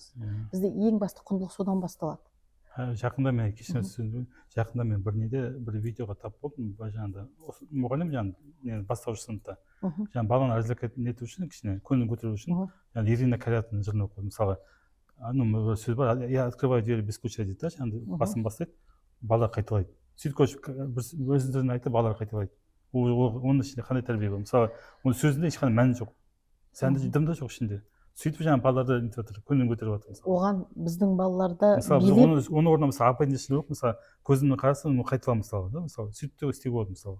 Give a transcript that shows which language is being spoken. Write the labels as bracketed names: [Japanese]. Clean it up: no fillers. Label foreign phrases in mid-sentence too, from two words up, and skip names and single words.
[Kazakh] Бізде ең басты құндылық содан басталады. Жақында мен жақында мен бір видеоға тап болдым. Жаңағыда мұғалім жаңағы бастауыш сыныпта жаңағы баланы развлекать ету үшін, кішкене көңіл көтеру үшін Ирина Калятованың жырын оқыдым. Мысалы сөз бар, [Russian] я открываю двери без ключа [Kazakh] дейді да, жаңағыдай басын бастайды, бала қайталайды. Сөйтіп өзінің айтып балалар қайталайды. Оның ішінде қандай тәрбие бар? Мысалы оның сөзінде ешқандай мәні жоқ, сәнді дым да жоқ ішінде. Сөйтіп жаңағы балаларды нетіп жатыр, көңіл көтеріп жатыр. Оған біздің балаларда оны орнына мысалы апайдың ішінде жоқ, мысалы көзімнен қарасам оны қайтала мысалы да, мысалы сөйтіп те істеуге болады мысалы.